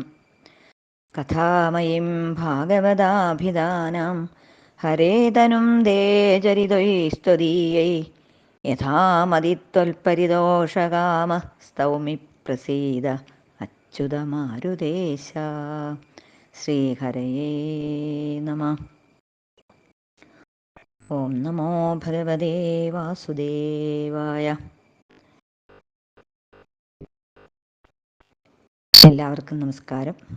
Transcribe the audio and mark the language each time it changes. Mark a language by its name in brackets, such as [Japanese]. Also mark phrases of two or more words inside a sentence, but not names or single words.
[Sanskrit] कथामयीं भागवताभिधानां हरेतनुं दे चरितैस्त्वदीयै यथामदित्वल्परिदोषकामः स्तौमि प्रसीद अच्युतमारुतेश। ശ്രീഹരയേ നമഃ. ഓം നമോ ഭഗവതേ വാസുദേവായ. [Malayalam] എല്ലാവർക്കും നമസ്കാരം.